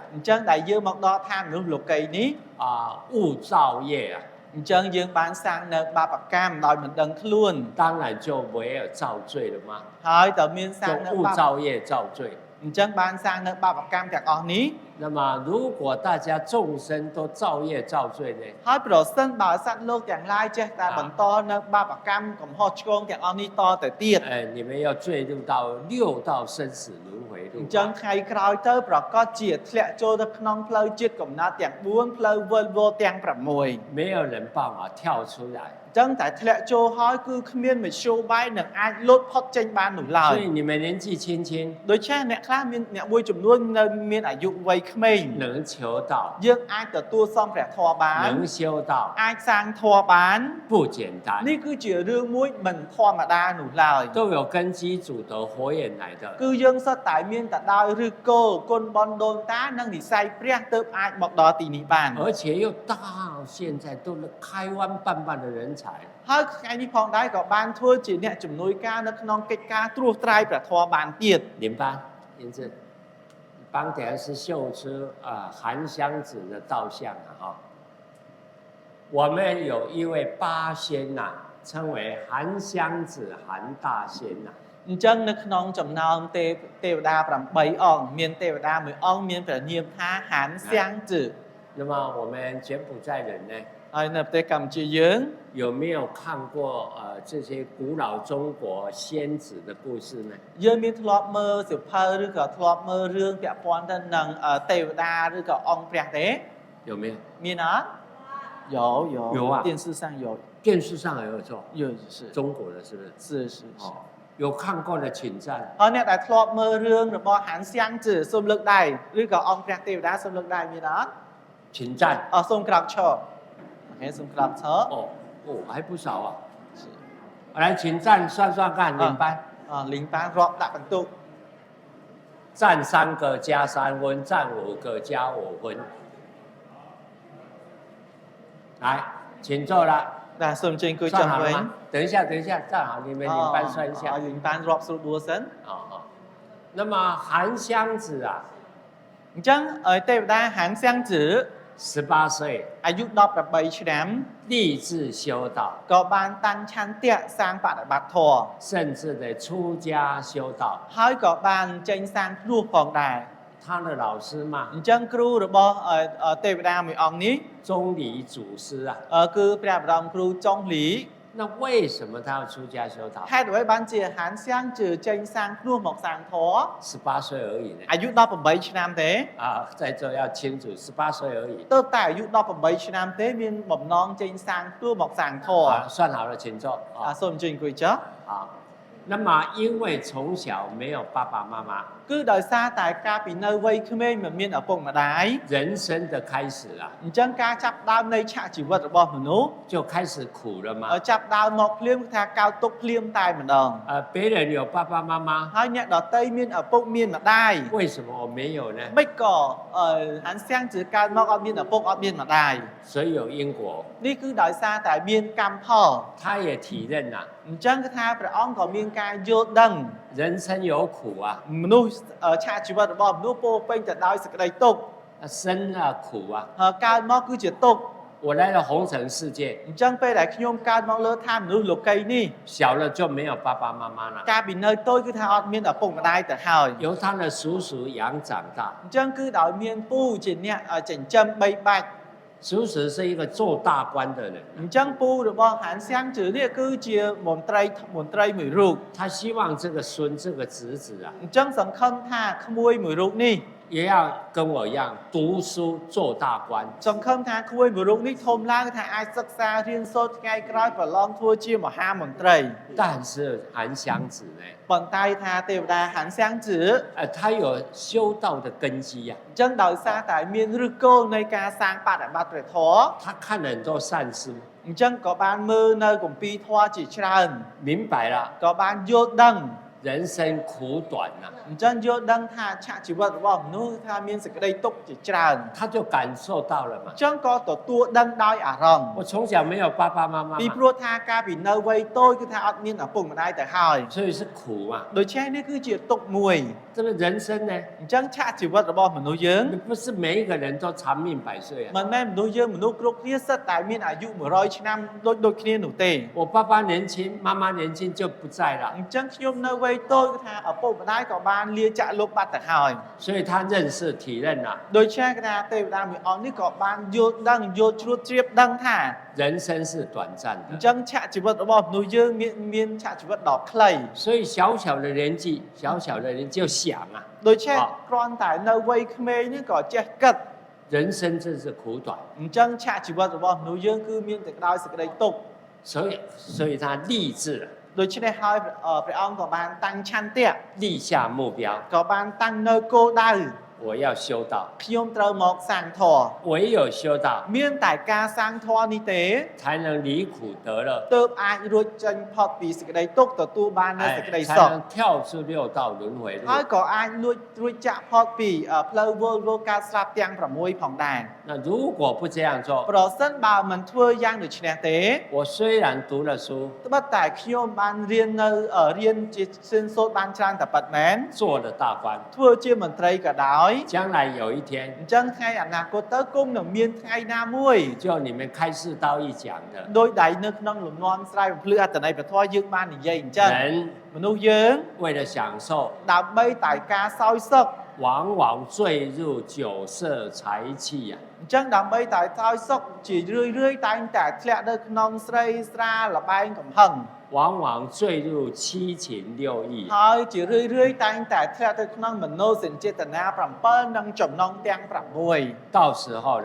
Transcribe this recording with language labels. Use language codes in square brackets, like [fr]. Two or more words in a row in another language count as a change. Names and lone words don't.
[km] អញ្ចឹងដែលយើងមកដល់ឋានមនុស្សលោកីនេះ [zh] 误造业啊， [km] អញ្ចឹងយើងបានសាងនៅបាបកម្មដោយមិនដឹងខ្លួន [zh] 当然就没有造罪了嘛， [km] ហើយតើមានសា [zh] 就 [km] ងនៅ [zh] 误 [km] បាប [zh] 造业造罪。 [km] អញ្ចឹងបានសាងនៅបាបកម្មទាំងអស់នេះ [zh] 那么，如果大家众生都造业造罪呢？ [km] ហើយប្រសិនបើសត្វលោកទាំងឡាយចេះតែបន្តនៅបាបកម្មកំហុសឆ្គងទាំងអស់នេះតទៅទៀត [zh] 你们要坠入到6道生死轮回 [km] អ [zh] 路 [km] ញ្。 ចឹងថ្ងៃក្រោយទៅប្រកាសជាធ្លាក់ចូលទៅក្នុងផ្លូវជាតិកំណត់ទាំង4ផ្លូវវិលវល់ទាំង6 [zh] 没有人办法跳出来， [km] អញ្ចឹងតែធ្លាក់ចូលហើយគឺគ្មានមធ្យោបាយនឹងអាចលូតផុតចេញបាននោះឡើយ [zh] 所以你们年纪轻轻 [km] ដូច្នេះអ្នកខ្លះមានអ្នកមួយចំនួននៅមានអាยุវ័យក្មេង [zh] 能求道， [km] យើងអាចទទួលសំព្រះធម៌បាន [zh] 能修道， [km] អាចសាងធម៌បាន [zh] 不简单， [km] នេះគឺជារឿងមួយមិនធម្មតានោះឡើយ [zh] 都有根基祖德佛眼来的。 [km] គឺយើងសុទ្ធតែមានតែដោយឬគោគុណបនដូនតានិងនិស័យព្រះទើបអាចមកដល់ទីនេះបាន [zh] 而且又到现在都是开湾办办的人才， [km] ហើយថ្ងៃនេះផងដែរក៏បានធ្វើជាអ្នកជំនួយការនៅក្នុងកិច្ចការត្រួសត្រាយព្រះធម៌បានទៀត [zh] 林班、林志，帮点是秀出韩湘子的道相啊哈。我们有一位八仙呐、称为韩湘子、韩大仙呐、 [km] អញ្ចឹងនៅក្នុងចំណោមទេវតា8អង្គមានទេវតាមួយអង្គមានព្រះនាមថាហានសៀងជឺ [zh] 那么我们柬埔寨人呢， [km] ហើយនៅប្រទេសកម្ពុជាយើង [zh] 有没有看过这些古老中国仙子的故事呢？ [km] យើងមានធ្លាប់មើលសៀវភៅឬក៏ធ្លាប់មើលរឿងពាក់ព័ន្ធទៅនឹងទេវតាឬក៏អង្គព្រះទេ [zh] 有没有？ [km] មានអត់有 [zh] 有啊电视上有电视上也有做，有是中国的是不是？是哦，有看过的请站。 [km] ហើយអ្នកដែលធ្លាប់មើលរឿងរបស់ហានសៀងជឺសូមលើកដៃឬក៏អង្គព្រះទេវតាសូមលើកដៃមានអត់ [zh] 请站 [km] សូមក្រោកឈរអូខេសូមក្រោកឈរ [zh] 还不少啊。来，请站算算看，领班。 [km] លីងបានរាប់ដាក់បន្ទុក [zh] 站3个加3分，站5个加5分。来，请坐了。 [km] បាទសូមជើញអង្គុយចុះ [zh] 算好 [km] វិញ [zh] 了吗？等一下，等一下，站好，你们领班算一下。 [km] លីងបានរាប់ស្រួលបួសិន [zh] 那么韩湘子啊， [km] អញ្ចឹងទេវតាហានសៀងជឺ [zh] 18岁 [km] អាយុ18ឆ្នាំ [zh] 立志修道， [km] ក៏បានតាំងឆន្ទៈសាងបដិបត្តិធម៌ [zh] 甚至的出家修道。 [km] ហើយក៏បានចេញសាងភ្នោះផងដែរ [zh] 他的老师嘛 [km] អ，ញ្ចឹងគ្រូរបស់ទេវតាមួយអង្គនេះ [zh] 钟离祖师啊。 [km] គឺព្រះបរមគ្រូចុងលី [zh] 那为什么他要出家修道？ [km] ហេតុអ្វីបានជាហានសៀងជឺចេញសាងភ្នោះមកសាងធម៌ [zh] 18 岁而已呢。 [km] អាយុ18ឆ្នាំទេ [zh] 在这要清楚，18岁而已。 [km] ទៅតែអាយុ18ឆ្នាំទេមានបំណងចេញសាងភ្នោះមកសាងធម៌ [zh] 算好了，请坐。 [km] សូមអញ្ជើញអង្គុយចុះ [zh] 好，那么因为从小没有爸爸妈妈， [km] គឺដោយសារតែកាលពីនៅវ័យក្មេងមិនមានឪពុកម្ដាយ [zh] 人生的开始啊， [km] អញ្ចឹងការចាប់ផ្ដើមនៃឆាកជីវិតរបស់មនុស្ស [zh] 就开始苦了嘛。 [km] ចាប់ផ្ដើមមកភ្លាមគឺថាកោតទុកភ្លាមតែម្ដង [zh] 别人有爸爸妈妈， [km] ហើយអ្នកដតីមានឪពុកមានម្ដាយ [zh] 为什么我没有呢？ [km] មិនក៏ហានសៀងជឺកើតមកអត់មានឪពុកអត់មានម្ដាយ [zh] 所以有因果， [km] នេះគឺដោយសារតែមានកម្មផល [zh] 他也体认呐、 [km] អញ្ចឹងគឺថាព្រះអង្គក៏មានការយល់ដឹង [zh] 人生有苦啊， [km] មនុស្សឆាកជីវិតរបស់មនុស្សពោរពេញទៅដោយសេចក្តីទុក្ខ [zh] 生啊苦啊， [km] ហើយកើតមកគឺជាទុក្ខ [zh] 我来了红尘世界， [km] អញ្ចឹងពេលដែលខ្ញុំកើតមកលើឋានមនុស្សលោកីនេះ [zh] 小了就没有爸爸妈妈了， [km] កាលពីនៅតូចគឺថាអត់មានឪពុកម្ដាយទៅហើយ [zh] 由他的叔叔养长大。 [km] អញ្ចឹងគឺដោយមានពូជាអ្នកចិញ្ចឹមបីបាច់ [zh] 叔叔是一个做大官的人， [km] អញ្ចឹងពូរបស់ហានសាំងជឿនេះគឺជាមន្ត្រីមួយរូប [zh] 他希望这个孙这个侄子啊， [km] អញ្ចឹងសង្ឃឹមថាក្មួយមួយរូបនេះ [zh] 也要跟我一样读书做大官。 [km] សង្ឃឹមថាក្មួយមួយរូបនេះធំឡើងថាអាចសិក្សារៀនសូត្រថ្ងៃក្រោយប្រឡងធ្វើជាមហាមន្ត្រី [zh] 但是韩湘子呢， [km] ប៉ុន្តែថាទេវតាហានសាំងជឿ [zh] 他有修道的根基呀、 [km] អញ្ចឹងដោយសារតែមានឫសគល់នៃការសាងបដិបត្តិព្រះធម៌ [zh] 他看了很多善书， [km] អញ្ចឹងក៏បានមើលនៅគម្ពីរធម៌ជាច្រើន [zh] 明白了 [km] ក៏បានយល់ដឹង [zh] 人生苦短呐、 [km] អញ្ចឹងយល់ដឹងថាឆាកជីវិតរបស់មនុស្សថាមានសេចក្តីទុក្ខជាច្រើន [zh] 他就感受到了嘛 [km] អ。ញ្ចឹងក៏ទទួលដឹងដោយអារម្មណ៍ [zh] 我从小没有爸爸妈妈 [km] ពី [zh] 嘛， [km] ព្រោះថាកាលពីនៅវ័យតូចគឺថាអត់មានឪពុកម្ដាយទៅហើយ [zh] 所以是苦嘛。 [km] ដូច្នេះនេះគឺជាទុក្ខមួយ [zh] 这个人生呢， [km] អញ្ចឹងឆាកជីវិតរបស់មនុស្សយើង [zh] 不是每一个人都长命百岁啊。 [km] មិនមែនមនុស្សយើងមនុស្សគ្រប់គ្នាសិតតែមានអាយុ100ឆ្នាំដូចគ្នានោះទេ [zh] 我爸爸年轻，妈妈年轻就不在了， [km] អញ្ចឹងខ្ញុំនៅវ័យតូចគឺថាឪពុកម្ដាយក៏បានលាចាកលោកបាត់ទៅហើយ [zh] 所以他认识体认了 [km] ដូច្នេះគឺថាទេវតាមួយអង្គនេះក៏បានយល់ដឹងយល់ជ្រួតជ្រាបដឹងថា [zh] 人生是短暂 [km] អញ្ [zh] 的。 [km] ចឹងឆាកជីវិតរបស់មនុស្សយើងមានឆាកជីវិតដ៏ខ្លី [zh] 所以小小的年纪，小小的人就想啊， [km] ដូច្នេះគ្រាន់តែនៅវ័យក្មេងនេះក៏ចេះគិត [zh] 人生真是苦短， [km] អញ្ចឹងឆាកជីវិតរបស់មនុស្សយើងគឺមានតែដោយសេចក្តីទុក្ខ [zh] 所以他立志了， [km] ដូច្នេះហើយព្រះអង្គក៏បានតាំងឆន្ទៈ [zh] 立下目标， [km] ក៏បានតាំងនៅគោលដៅ [zh] 我要修道， [km] ខ្ញុំត្រូវមកសាងធម៌ [zh] 唯有修道， [km] មានតែការសាងធម៌នេះទេ [zh] 才能离苦得乐， [km] ទើបអាចរួចចេញផុតពីសេចក្តីទុក្ខទទួលបាននូវសេចក្តី [zh] 才 [km] សុខ [zh] 能跳出六道轮回 [km] ហើយ [zh] 路。 [km] ក៏អាចរួចចាក់ផុតពីផ្លូវវល់វល់កើតស្លាប់ទាំង6ផងដែរ [zh] 那如果不这样做， [km] ប្រសិនបើមិនធ្វើយ៉ាងដូចនេះទេ [zh] 我虽然读了书， [km] ត្បិតតែខ្ញុំបានរៀននៅរៀនជាសិនសូត្របានច្រើនតែប៉ុណ្ណែន [zh] 做了大官， [km] ធ្វើជាមន្ត្រីក៏ដោយ [zh] 将来有一天， [km] អញ្ចឹងថ្ងៃអនាគតទៅគង់នឹងមានថ្ងៃណាមួយ [zh] 就你们开示道义讲的， [km] ដោយដែលនៅក្នុងលំនាំស្រ័យបំភ្លឺអត្តន័យព្រះធម៌យើងបាននិយាយអញ្ចឹង [zh] 人 [km] មនុស្សយើង [zh] 为了享受， [km] ដើម្បីតែការសោយសុខ [zh] 往往坠入酒色财气呀、 [km] អញ្ចឹងដើម្បីតែសោយសុខជារឿយតែងតែធ្លាក់នៅក្នុងស្រីស្រាលបែងកំហឹង [zh] 往往坠入七情六欲。 [km] ហើយជារឿយតែងតែធ្លាក់ទៅក្នុងមនោសញ្ចេតនា7និងចំណងទាំង6 [zh] 到时候呢，